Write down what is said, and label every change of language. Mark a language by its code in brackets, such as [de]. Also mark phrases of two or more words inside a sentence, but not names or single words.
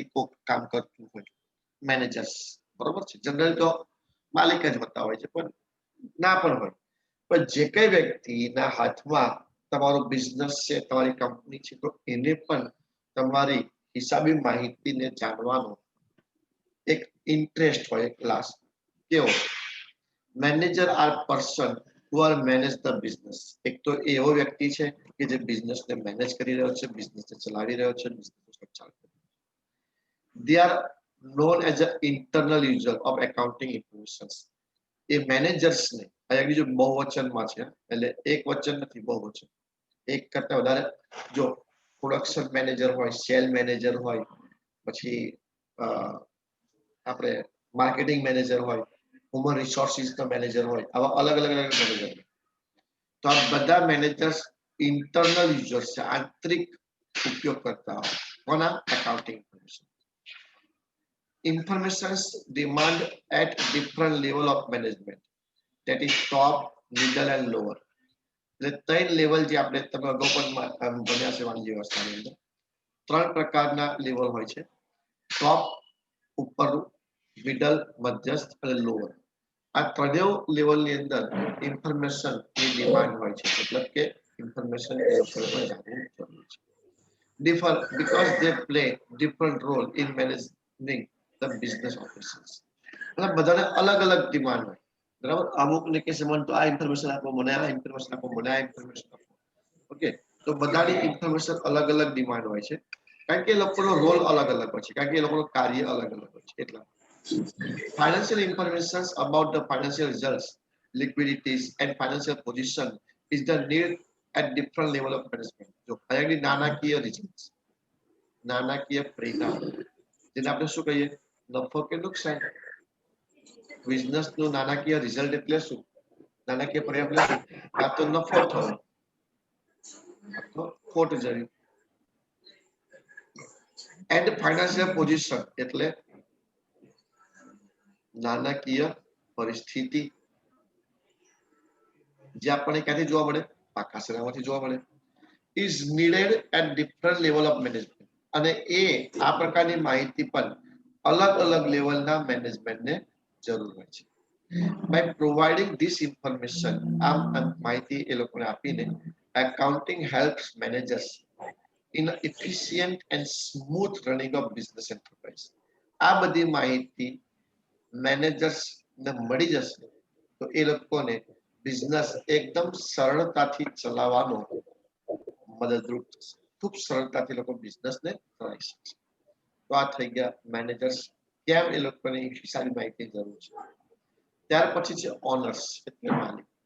[gu] કોક કામ કરતું હોય મેનેજર્સ બરોબર છે જનરલ તો માલિક જ હોતા હોય છે પણ ના પણ હોય પણ જે કઈ વ્યક્તિના હાથમાં તમારો બિઝનેસ છે તમારી કંપની છે તો એને પણ તમારી હિસાબી માહિતીને જાણવાનો એક ઇન્ટરેસ્ટ હોય એક ક્લાસ કેવો [en] manager are person who are manage the business [gu] એક તો એવો વ્યક્તિ છે કે જે બિઝનેસને મેનેજ કરી રહ્યો છે બિઝનેસને ચલાવી રહ્યો છે બિઝનેસનું સંચાલન કરી રહ્યો છે [en] they are known as an internal user of accounting information [gu] એ મેનેજર્સને અહીંયા બીજું બહુવચનમાં છે એટલે એક વચન નથી બહુવચન એક કરતા વધારે જો [en] production manager [gu] હોય [en] sale manager [gu] હોય પછી આપણે [en] marketing manager [gu] હોય હ્યુમન રિસોર્સિસનો મેનેજર હોય આવા અલગ અલગ મેનેજર તો આ બધા મેનેજર્સ [en] internal users [gu] છે આંતરિક ઉપયોગકર્તાઓ કોના એકાઉન્ટિંગ [en] informations demand at different level of management that is top middle and lower [gu] એટલે ત્રણ લેવલ જે આપણે તમે અગાઉ પણ ભણ્યા છે વાણિજ્ય વ્યવસ્થાની અંદર ત્રણ પ્રકારના લેવલ હોય છે ટોપ ઉપર મિડલ મધ્યસ્થ અને લોઅર આ ત્રણેય લેવલની અંદર ઇન્ફોર્મેશન ની ડિમાન્ડ હોય છે મતલબ કે ઇન્ફોર્મેશન એ લોકોને જાણવું જરૂરી છે [en] differ because they play different role in managing the business operations [gu] मतलब બધાને અલગ અલગ ડિમાન્ડ હોય બરાબર અમુક ને કે મને તો આ ઇન્ફોર્મેશન આપો મને આ ઇન્ફોર્મેશન આપો મને આ ઇન્ફોર્મેશન આપો ઓકે તો બધાની ઇન્ફોર્મેશન અલગ અલગ ડિમાન્ડ હોય છે કારણ કે એ લોકોનો રોલ અલગ અલગ હોય છે કારણ કે એ લોકોનું કાર્ય અલગ અલગ હોય છે એટલા [en] financial information about the financial results liquidities and financial position is the need at different level of management [gu] જો અહીંયા નાણાકીય results નાણાકીય પરિણામ જેને આપણે શું કહીએ નફો કે નુકસાન બિઝનેસ નું નાણાકીય રિઝલ્ટ એટલે શું નાણાકીય પરિણામ એટલે શું કાં તો નફો થયો અથવા ખોટ જવી [en] and financial position [gu] એટલે નાણાકીય પરિસ્થિતિ જે આપણને ક્યાંથી જોવા મળે પાકા સેનામાંથી જોવા મળે [en] is needed at different level of management [gu] અને એ આ પ્રકારની માહિતી પણ અલગ અલગ લેવલના મેનેજમેન્ટને જરૂર હોય છે [en] by providing this information [gu] આ માહિતી એ લોકોને આપીને [en] accounting helps managers in efficient and smooth running of business enterprise [gu] આ બધી માહિતી મેનેજર્સ ને મળી જશે તો એ લોકોને બિઝનેસ એકદમ સરળતાથી ચલાવવાનો મદદરૂપ થશે ખૂબ સરળતાથી લોકો બિઝનેસને ચલાવી શકશે તો આ થઈ ગયા મેનેજર્સ કેમ એ લોકોની હિસાબી માહિતી જરૂર છે ત્યાર પછી છે ઓનર્સ એટલે માલિક